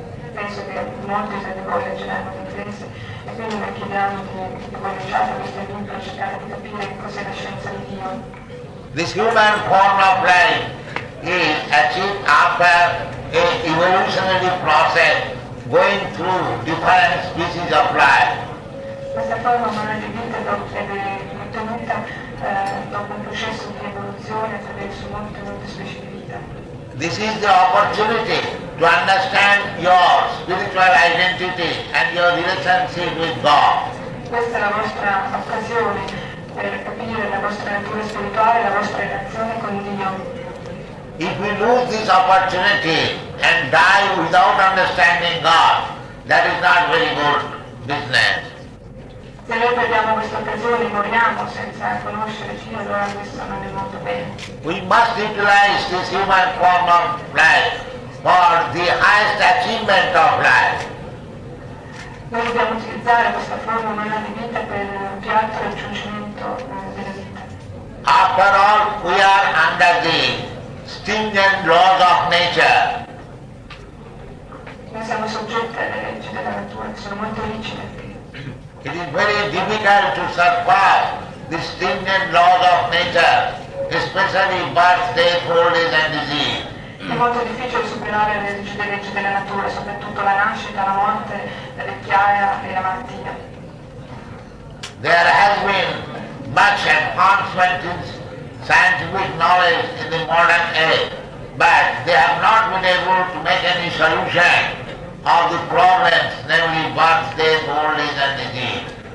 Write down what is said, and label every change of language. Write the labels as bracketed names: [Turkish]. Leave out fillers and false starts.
[Italian] Penso che molti siete voi leggeranno l'inglese e quindi noi chiediamo di voi leggiate queste lingue per cercare di capire che cos'è la scienza di Dio. [English] This human form of life is achieved after a evolutionary process going through different species of life. [Italian] Questa forma umana di vita è ottenuta dopo un processo di evoluzione attraverso molte specie di vita. [English] This is the opportunity to understand your spiritual identity and your relationship with God. [Italian] Questa è la vostra occasione per capire la vostra natura spirituale e la vostra relazione con Dio. [English] If we lose this opportunity and die without understanding God, that is not very good business. [Italian] Se noi perdiamo questa occasione, moriamo senza conoscere Dio, allora questo non è molto bene. [English] We must utilize this human form of life for the highest achievement of life. [Italian] Noi dobbiamo utilizzare questa forma umana di vita per il più alto raggiungimento della vita. [English] After all, we are under the stringent laws of nature. [Italian] Noi siamo soggetti alle leggi della natura, che sono molto rigide. [English] It is very difficult to surpass the stringent laws of nature, especially birth, death, old age and disease. [Italian] È molto difficile superare le rigide leggi della natura, soprattutto la nascita, la morte, la vecchiaia e la malattia. [English] There has been much advancement in scientific knowledge in the modern age, but they have not been able to make any solution of the problems, namely birth, death, old age and disease.